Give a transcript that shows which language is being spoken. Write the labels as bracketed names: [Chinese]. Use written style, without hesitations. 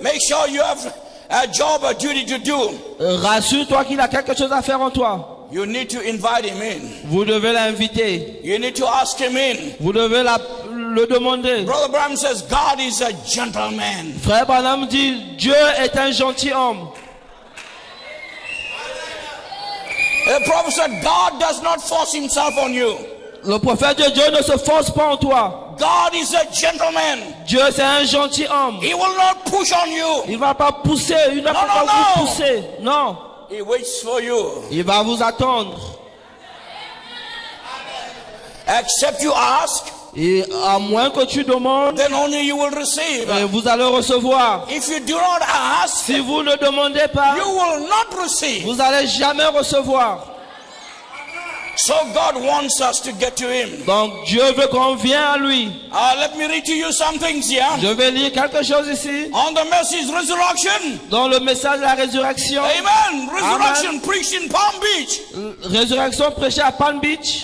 [English] Make sure you have a job, a duty to do. [French] Rassure-toi qu'il a quelque chose à faire en toi. [English] You need to invite him in. [French] Vous devez l'inviter. [English] You need to ask him in. [French] Vous devez le demander. [English] Brother Branham says God is a gentleman. [French] Frère Branham dit, Dieu est un gentilhomme. [English] The prophet said God does not force himself on you. [French] Le prophète de Dieu ne se force pas en toi. [English] God is a gentleman. [French] Dieu c'est un gentilhomme. [English] He will not push on you. [French] Il ne va pas pousser, il ne va Non, pas non, vous non. pousser. Non, [English] He waits for you. [French] il va vous attendre. [English] Except you ask, [French] Et à moins que tu demandes, [English] then only you will receive. [French] vous allez recevoir. [English] If you do not ask, [French] Si vous ne demandez pas, [English] you will not receive. [French] vous allez jamais recevoir. [English] So God wants us to get to him. [French] Donc Dieu veut qu'on vienne à lui. [English] Let me read to you some things here. [French] Je vais lire quelque chose ici. [English] On the message resurrection. [French] Dans le message de la résurrection. [English] Amen. Resurrection preached in Palm Beach. [French] Résurrection prêchée à Palm Beach